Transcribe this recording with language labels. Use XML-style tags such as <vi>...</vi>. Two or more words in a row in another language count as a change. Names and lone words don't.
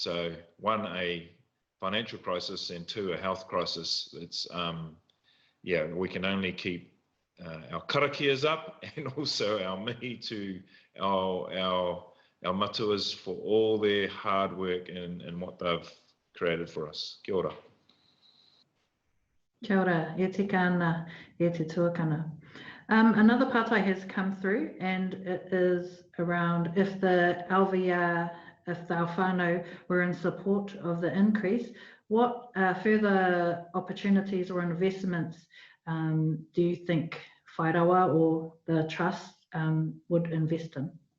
<en>So one, a financial crisis, and two, a health crisis. It's we can only keep our karakias up, and also our mihi to our matuas for all their hard work and what they've created for us.</en> <mi>Kia ora. Kia ora, e te kāna, e te tuakana.</mi> <en>Another pārtai has come through, and it is around if the LVR, if our whānau were in support of the increase, what further opportunities or investments do you think Whairawa or the trust would invest in?</en>